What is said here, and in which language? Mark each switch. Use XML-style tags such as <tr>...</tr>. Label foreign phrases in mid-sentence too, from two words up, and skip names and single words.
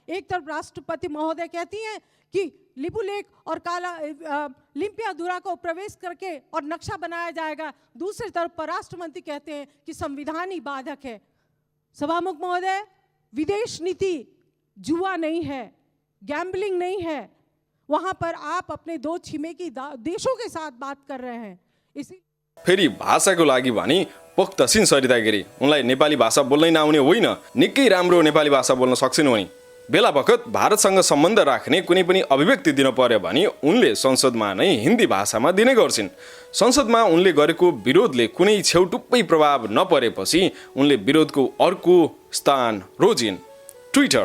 <hi>एक तरफ राष्ट्रपति महोदय कहती हैं कि लिपुलेख और लिम्पियाधुरा को प्रवेश करके और नक्शा बनाया जाएगा, दूसरी तरफ परराष्ट्र मंत्री कहते हैं कि संविधान ही बाधक है। सभामुख महोदय, विदेश नीति जुआ नहीं है, गैम्बलिंग नहीं है। वहां पर आप अपने दो छिमेकी देशों के साथ बात कर रहे हैं। इसी</hi> <ne>फेरि भाषाको लागि भनी पोख्तसिन सरिता गिरी उनलाई नेपाली भाषा बोल्नै नआउने होइन, निकै राम्रो नेपाली भाषा बोल्न सक्छन् उनी। बेला बखत भारतसँग सम्बन्ध राख्ने कुनै पनि अभिव्यक्ति दिन पर्यो भने उनले संसदमा नै हिन्दी भाषामा दिने गर्छिन्। संसदमा उनले गरेको विरोधले कुनै छेउटुप्पै प्रभाव नपरेपछि उनले विरोधको अर्को स्थान रोजिन्, ट्विटर।</ne>